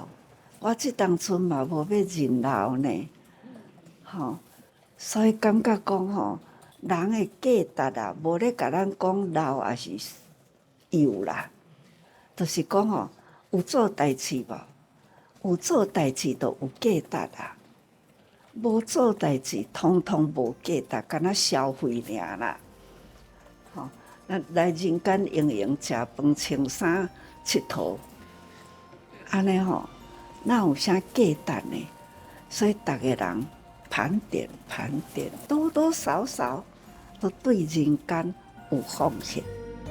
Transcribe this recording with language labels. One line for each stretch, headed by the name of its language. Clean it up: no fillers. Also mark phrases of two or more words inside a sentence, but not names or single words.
Min Nan Chinese: 我即当初嘛无要认老呢，所以感觉讲吼，人的价值啊，无咧甲咱讲老也是有啦，就是讲吼，有做代志无？有做代志就有价值啊，无做代志通通无价值，敢若消费尔啦。咱来人间营营，食饭、穿衫、佚佗，安尼吼，哪有啥价值呢？所以逐个人盘点，多多少少都对人间有奉献。